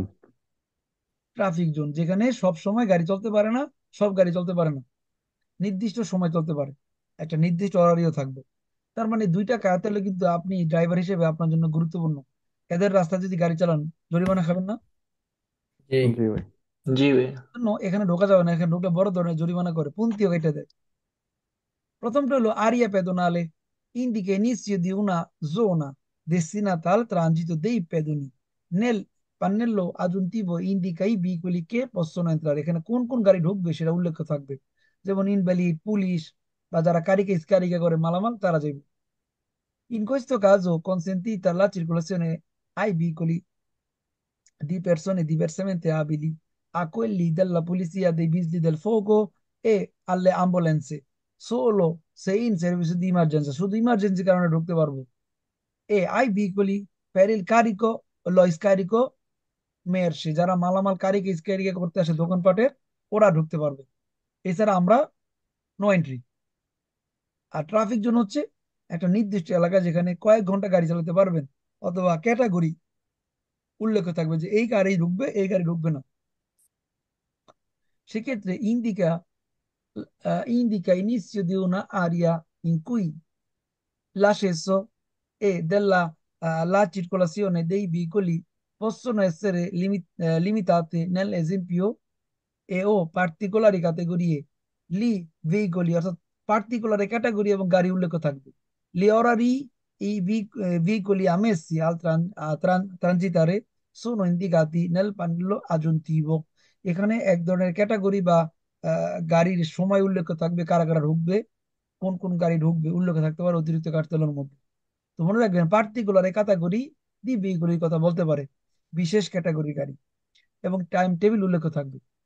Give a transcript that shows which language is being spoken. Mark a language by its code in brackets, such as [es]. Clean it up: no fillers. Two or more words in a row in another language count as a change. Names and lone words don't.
[en] traffic zone, [bn] যেখানে সব সময় গাড়ি চলতে পারে না, সব গাড়ি চলতে পারে না, নির্দিষ্ট সময় চলতে পারে, একটা নির্দিষ্ট অরারিও থাকবে। তার মানে দুইটা কারতালে কিন্তু আপনি ড্রাইভার হিসেবে আপনার জন্য গুরুত্বপূর্ণ। এদের রাস্তায় যদি গাড়ি চালান, জরিমানা খাবেন না? জি জি ভাই। জি ভাইয়া। জন্য এখানে ঢোকা যাবে না, এখানে ঢোকলে বড় ধরনের জরিমানা করে, পুন্তিও কেটে দেয়। প্রথমটা হলো [it] aria pedonale, indica inizio di una zona destinata al transito dei pedoni, nel pannello aggiuntivo indica i veicoli che possono entrare। [bn] এখানে কোন কোন গাড়ি ঢুকবে সেটা উল্লেখ থাকবে, যেমন ইনভ্যালিড, পুলিশ, বা যারা [it] carico scarico [bn] করে মালামাল, তারা যাবে। [it] In questo caso consentita la circolazione ai veicoli di persone diversamente abili, a quelli della polizia, dei vigili del fuoco e alle ambulanze, solo se in servizio di emergenza, [bn] শুধু ইমার্জেন্সি কারণে ঢুকতে পারবো। [it] e ai veicoli per il carico o lo scarico merci, [bn] যারা মালামাল [it] carico scarico [bn] করতে আসে দোকানপাটের, ওরা ঢুকতে পারবে। এছাড়া আমরা [en] no entry. [bn] আর [en] traffic zone [bn] হচ্ছে একটা নির্দিষ্ট এলাকা যেখানে কয়েক ঘন্টা গাড়ি চালাতে পারবেন, অথবা ক্যাটাগরি উল্লেখ থাকবে যে এই গাড়ি ঢুকবে, এই গাড়ি ঢুকবে না। [it] সেক্ষেত্রে indica inizio di una area in cui l'accesso e la circolazione dei veicoli possono essere limitate, nell'esempio e o particolari categorie, li veicoli, [bn] অর্থাৎ [en] particular category [bn] এবং গাড়ি উল্লেখ থাকবে। [it] Gli orari, veicoli ammessi al transitare sono indicati nel pannello aggiuntivo। [bn] এখানে এক ধরনের ক্যাটাগরি বা গাড়ির সময় উল্লেখ থাকবে, কারা কারা ঢুকবে, কোন কোন গাড়ি ঢুকবে উল্লেখ থাকতে পারে অতিরিক্ত কার্তেলের মধ্যে। তো মনে রাখবেন, [en] particular category [bn] দি ভেহিকলের কথা বলতে পারে, বিশেষ ক্যাটাগরি গাড়ি, এবং [en] time table [bn] উল্লেখ থাকবে।